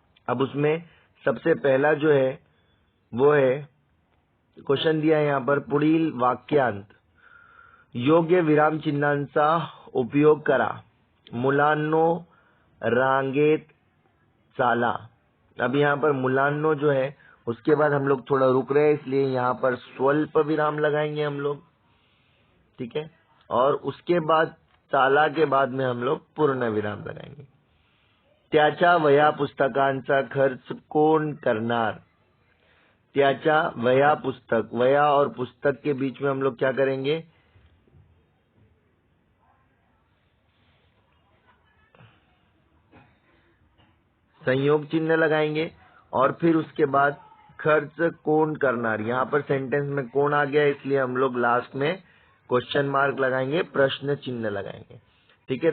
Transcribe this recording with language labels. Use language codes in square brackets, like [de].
[hi] अब उसमें सबसे पहला जो है वो है, क्वेश्चन दिया है यहाँ पर, [mr] पुढील वाक्यांत योग्य विराम चिन्हांचा उपयोग करा, मुलांनो रांगेत चाला। [hi] अब यहाँ पर मुलांनो जो है उसके बाद हम लोग थोड़ा रुक रहे हैं, इसलिए यहाँ पर स्वल्प विराम लगाएंगे हम लोग, ठीक है। और उसके बाद चाला के बाद में हम लोग पूर्ण विराम लगाएंगे। [mr] त्याच्या वह्या पुस्तकांचा खर्च कोण करणार? त्याच्या वह्या पुस्तक, [hi] वह्या और पुस्तक के बीच में हम लोग क्या करेंगे? संयोग चिन्ह लगाएंगे। और फिर उसके बाद [mr] खर्च कोण करणार, [hi] यहाँ पर सेंटेंस में कौन आ गया, इसलिए हम लोग लास्ट में क्वेश्चन मार्क लगाएंगे, प्रश्न चिन्ह लगाएंगे, ठीक है।